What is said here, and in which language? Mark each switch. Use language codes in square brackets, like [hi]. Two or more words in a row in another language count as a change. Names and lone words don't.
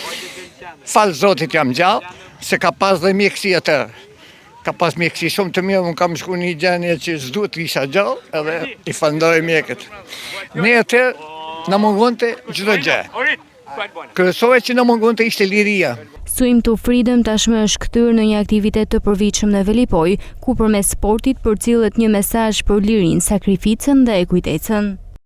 [sq] Falë Zotit jam gjallë, se ka pas dhe mjekësi atërë. Ka pas mjekësi shumë të mirë, unë kam shku një gjendje që s'duhet isha gjallë, edhe i falenderoj mjekët. Ne atëherë na mungonte çdo gjë. Kryesore që na mungonte ishte liria. Swim to Freedom tashmë është kthyer në një aktivitet të përvitshëm në Velipoj, ku përmes sportit përcillet një mesazh për lirinë, sakrificën dhe ekuitetin.